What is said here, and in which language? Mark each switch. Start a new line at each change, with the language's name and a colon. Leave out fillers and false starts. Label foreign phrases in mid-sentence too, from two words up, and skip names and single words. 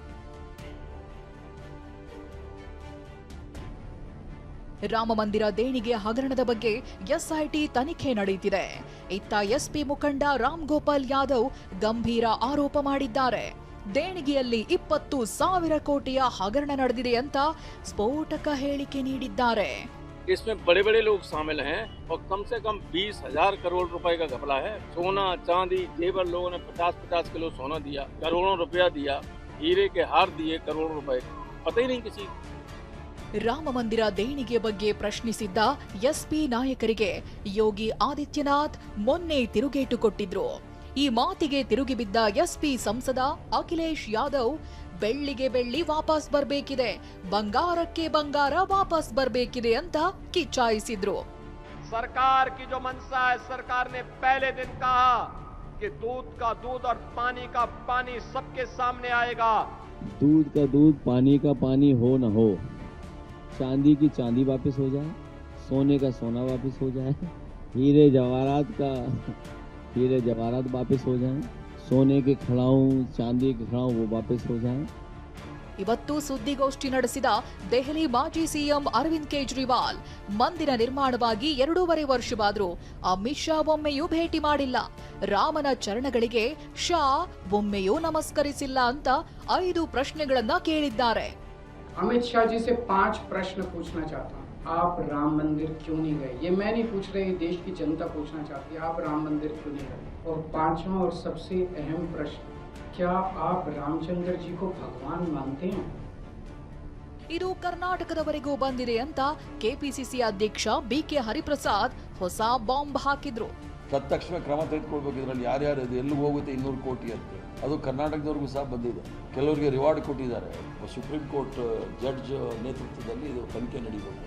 Kannada: ರಾಮ ಮಂದಿರ ದೇಣಿಗೆ ಹಗರಣದ ಬಗ್ಗೆ SIT ತನಿಖೆ ನಡೆಯುತ್ತಿದೆ. ಇತ್ತ SP ಮುಖಂಡ ರಾಮ್ ಗೋಪಾಲ್ ಯಾದವ್ ಗಂಭೀರ ಆರೋಪ ಮಾಡಿದ್ದಾರೆ. ದೇಣಿಗೆಯಲ್ಲಿ 20,000 ಕೋಟಿಯ ಹಗರಣ ನಡೆದಿದೆ ಅಂತ ಸ್ಫೋಟಕ ಹೇಳಿಕೆ ನೀಡಿದ್ದಾರೆ.
Hindi: इसमें बड़े बड़े लोग शामिल हैं और कम से कम 20,000 करोड़ रुपए का घपला है। सोना चांदी जेवर लोगों ने 50-50 किलो सोना दिया, करोड़ों रुपया दिया, हीरे के हार दिए करोड़ों रुपए, पता ही नहीं किसी।
Kannada: ರಾಮ ಮಂದಿರ ದೇಣಿಗೆ ಬಗ್ಗೆ ಪ್ರಶ್ನಿಸಿದ್ದ SP ನಾಯಕರಿಗೆ ಯೋಗಿ ಆದಿತ್ಯನಾಥ್ ಮೊನ್ನೆ ತಿರುಗೇಟು ಕೊಟ್ಟಿದ್ರು. ಈ ಮಾತಿಗೆ ತಿರುಗಿ ಬಿದ್ದ SP ಸಂಸದ ಅಖಿಲೇಶ್ ಯಾದವ್ ಬೆಳ್ಳಿಗೆ ಬೆಳ್ಳಿ ವಾಪಸ್ ಬರ್ಬೇಕಿದೆ, ಬಂಗಾರಕ್ಕೆ ಬಂಗಾರ ವಾಪಸ್ ಬರ್ಬೇಕಿದೆ ಅಂತ ಕಿಚ್ಚಾಯಿಸಿದ್ರು.
Hindi: सरकार की जो मंशा है, सरकार ने पहले दिन कहा कि दूध का दूध और पानी का पानी सबके सामने आएगा। दूध का दूध, पानी का पानी हो न हो, चांदी की चांदी वापस हो जाए, सोने का सोना वापस हो जाए, हीरे जवाहरात वापस हो जाए, सोने के खड़ाऊ चांदी के खड़ाऊ वो वापस हो जाए.
Kannada: ಇವತ್ತು ಸುದ್ದಿಗೋಷ್ಠಿ ನಡೆಸಿದ ದೆಹಲಿ ಮಾಜಿ CM ಅರವಿಂದ್ ಕೇಜ್ರಿವಾಲ್ ಮಂದಿರ ನಿರ್ಮಾಣವಾಗಿ 2.5 ವರ್ಷವಾದರೂ ಅಮಿತ್ ಶಾ ಒಮ್ಮೆಯೂ ಭೇಟಿ ಮಾಡಿಲ್ಲ, ರಾಮನ ಚರಣಗಳಿಗೆ ಶಾ ಒಮ್ಮೆಯೂ ನಮಸ್ಕರಿಸಿಲ್ಲ ಅಂತ 5 ಪ್ರಶ್ನೆಗಳನ್ನ ಕೇಳಿದ್ದಾರೆ.
Hindi: अमित शाह जी से 5 प्रश्न पूछना चाहता हूँ. आप राम मंदिर क्यों नहीं गए? ये मैं नहीं पूछ रही, देश की जनता पूछना चाहती है. आप राम मंदिर क्यों नहीं गए? और 5वां और सबसे अहम प्रश्न, क्या आप रामचंद्र जी को भगवान मानते हैं?
Kannada: ಇದು ಕರ್ನಾಟಕದವರೆಗೂ ಬಂದಿದೆ ಅಂತ ಕೆಪಿಸಿಸಿ ಅಧ್ಯಕ್ಷ ಬಿಕೆ ಹರಿಪ್ರಸಾದ್ ಹೊಸ ಬಾಂಬ್ ಹಾಕಿದ್ರು. ತತ್ಕ್ಷಣ ಕ್ರಮ ತೆಗೆದುಕೊಳ್ಬೇಕು. ಇದರಲ್ಲಿ ಯಾರ್ಯಾರು ಇದು ಎಲ್ಲಿಗೆ ಹೋಗುತ್ತೆ 200 ಕೋಟಿ ಅಂತ, ಅದು ಕರ್ನಾಟಕದವರೆಗೂ ಸಹ ಬಂದಿದೆ. ಕೆಲವರಿಗೆ ರಿವಾರ್ಡ್ ಕೊಟ್ಟಿದ್ದಾರೆ. ಸುಪ್ರೀಂ ಕೋರ್ಟ್ ಜಡ್ಜ್ ನೇತೃತ್ವದಲ್ಲಿ ಇದು ತನಿಖೆ ನಡೀಬೇಕು.